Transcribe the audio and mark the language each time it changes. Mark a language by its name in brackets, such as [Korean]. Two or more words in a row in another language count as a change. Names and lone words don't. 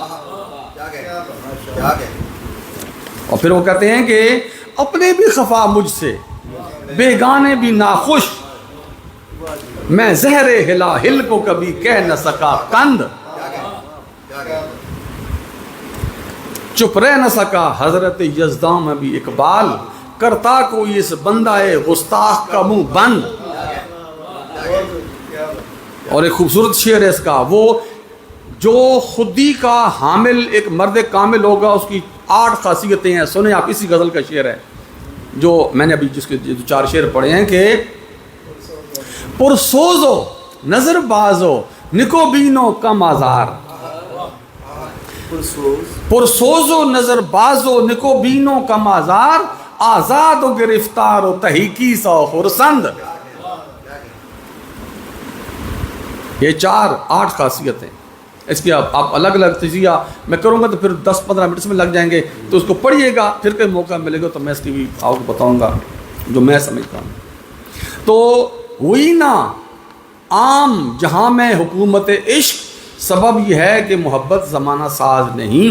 [Urdu] اور پھر وہ کہتے ہیں کہ اپنے بھی خفا مجھ سے، بیگانے بھی ناخوش، میں زہر ہلا ہل کو کبھی کہہ نہ سکا کند، چپ رہ نہ سکا حضرت یزداں میں بھی اقبال، کرتا کوئی اس بندہ گستاخ کا منہ بند۔ اور ایک خوبصورت شعر ہے اس کا، وہ جو خودی کا حامل ایک مرد کامل ہوگا اس کی 8 خاصیتیں ہیں، سنیں آپ، اسی غزل کا شعر ہے جو میں نے ابھی جس کے 4 شعر پڑھے ہیں کہ [Persian] پرسوزو نظر بازو نکو بینو کم آزار، پرسوزو نظر بازو نکو بینو کم آزار، آزاد و گرفتار و تحقیقی سو خرسند۔ [Urdu] یہ 8 خاصیتیں، اس کی آپ الگ الگ تجزیہ میں کروں گا تو پھر 10-15 منٹ میں لگ جائیں گے، تو اس کو پڑھیے گا، پھر کوئی موقع ملے گا تو میں اس کی بھی آپ کو بتاؤں گا جو میں سمجھتا ہوں۔ تو ہوئی نا عام جہاں میں حکومت عشق، سبب یہ ہے کہ محبت زمانہ ساز نہیں۔